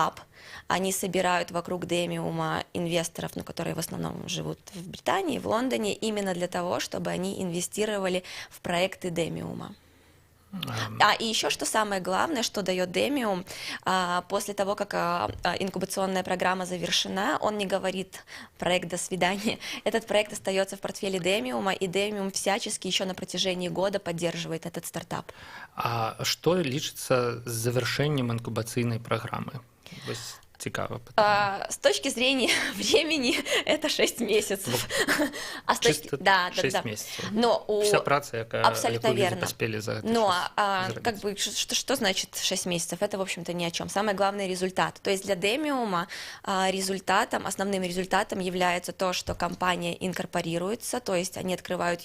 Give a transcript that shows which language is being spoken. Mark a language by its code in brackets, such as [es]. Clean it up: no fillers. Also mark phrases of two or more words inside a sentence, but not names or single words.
[ru] Они собирают вокруг Demium инвесторов, ну, которые в основном живут в Британии, в Лондоне, именно для того, чтобы они инвестировали в проекты Demium. И еще что самое главное, что дает Demium, после того, как инкубационная программа завершена, он не говорит проект «до свидания». Этот проект остается в портфеле Demium, и Demium всячески еще на протяжении года поддерживает этот стартап. [be] А што лічыцца з завяршэннем інкубацыйнай праграмы? Цікаво. [ru] С точки зрения времени это 6 месяцев. Да, 6 месяцев. Но вся праца, абсолютно верно. Поспели за это. Но как бы что значит 6 месяцев? Это, в общем-то, ни о чем. Самое главное — результат. То есть для Demium основным результатом является то, что компания инкорпорируется, то есть они открывают